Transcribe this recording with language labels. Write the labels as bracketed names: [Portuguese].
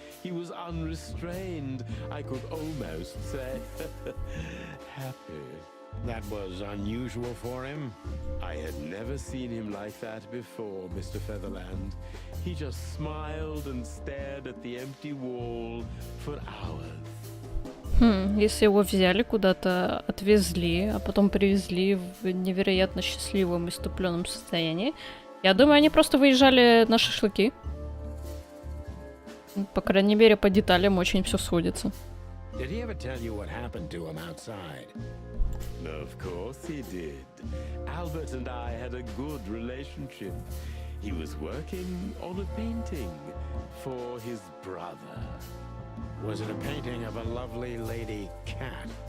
[English] He was unrestrained. I could almost say happy. That was unusual for him? I had never seen him like that before, Mr. Featherland. He just smiled and stared at the empty wall for hours. [Russian] Если его взяли куда-то, отвезли, а потом привезли в невероятно счастливом иступленном состоянии, я думаю, они просто выезжали на шашлыки. По крайней мере, по деталям очень все сходится. [English] Did he ever tell you what happened to him outside? Of course he did. Albert and I had a good relationship. He was working on a painting for his brother. Was it a painting of a lovely lady cat?